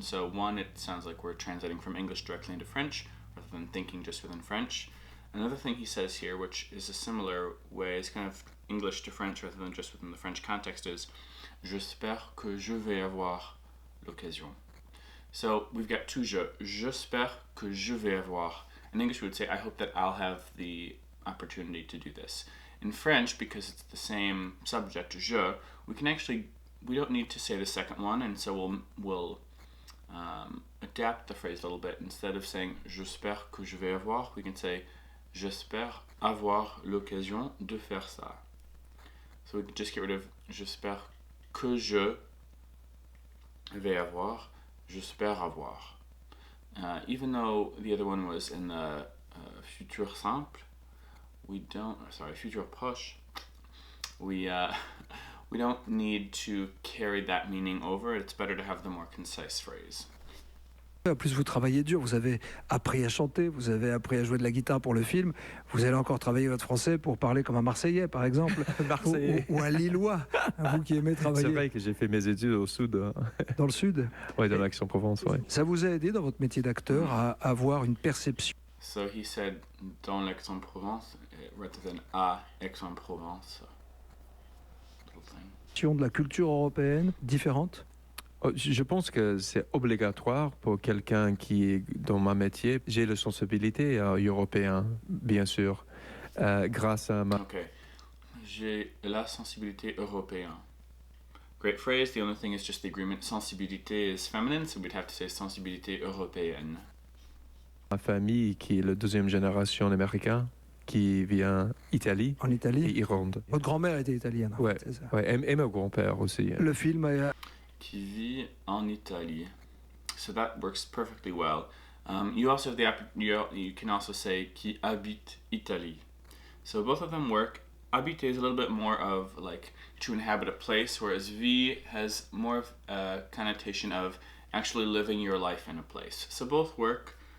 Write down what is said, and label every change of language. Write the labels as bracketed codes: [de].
[en] And so, one, it sounds like we're translating from English directly into French, rather than thinking just within French. Another thing he says here, which is a similar way, is kind of English to French rather than just within the French context, is [fr] j'espère que je vais avoir l'occasion. [en] So, we've got two je. [fr] J'espère que je vais avoir. [en] In English, we would say, I hope that I'll have the opportunity to do this. In French, because it's the same subject, je, we don't need to say the second one, and so we'll adapt the phrase a little bit. Instead of saying [fr] j'espère que je vais avoir, [en] we can say [fr] j'espère avoir l'occasion de faire ça. [en] So we can just get rid of [fr] j'espère que je vais avoir, j'espère avoir. [en] Even though the other one was in the futur simple, futur proche, we don't need to carry that meaning over. It's better to have the more concise phrase. [fr] En plus, vous travaillez dur, vous avez appris à chanter, vous avez appris à jouer de la guitare pour le film, vous allez encore travailler votre français pour parler comme un Marseillais, par exemple, ou un Lillois, vous qui aimez travailler. C'est vrai que j'ai fait mes études au sud. Dans le sud. Oui, dans l'Aix-en-Provence, oui. Ça vous a aidé dans votre métier d'acteur à avoir une perception? [en] So he said [fr] dans l'Aix-en-Provence [en] rather than [fr] à Aix-en-Provence. De la culture européenne différente? Je pense que c'est obligatoire pour quelqu'un qui est dans ma métier. J'ai la sensibilité européenne, bien sûr, grâce à ma... [en] Okay. [fr] J'ai la sensibilité européenne. [en] Great phrase. The only thing is just the agreement. Sensibilité is feminine, so we'd have to say [fr] sensibilité européenne. Ma famille, qui est la deuxième génération américaine, qui vient d'Italie. En Italie. Et Irlande. Votre grand-mère était italienne. Ouais, c'est ça. Ouais, et mon grand-père aussi. Le film a... Qui vit en Italie. [en] So that works perfectly well. You also have you can also say [fr] qui habite Italie. [en] So both of them work. Habiter is a little bit more of like to inhabit a place, whereas vie has more of a connotation of actually living your life in a place. So both work.